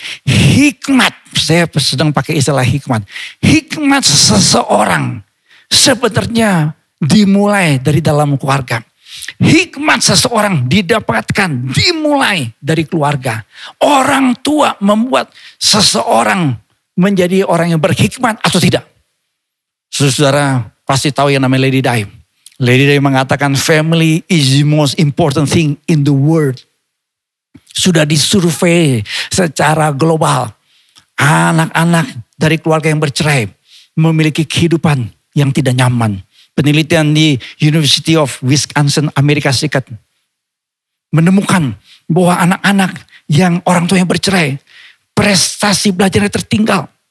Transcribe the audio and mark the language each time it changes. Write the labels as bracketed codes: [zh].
[id] Hikmat, saya sedang pakai istilah hikmat. Hikmat seseorang sebenarnya dimulai dari dalam keluarga. Hikmat seseorang didapatkan dimulai dari keluarga. Orang tua membuat seseorang menjadi orang yang berhikmat atau tidak. Saudara pasti tahu yang namanya Lady Di. [en] Lady Di [id] mengatakan [en] family is the most important thing in the world. [id] Sudah disurvei secara global. Anak-anak dari keluarga yang bercerai memiliki kehidupan yang tidak nyaman. Penelitian di University of Wisconsin, Amerika Serikat menemukan bahwa anak-anak yang orang tua yang bercerai, prestasi belajarnya tertinggal.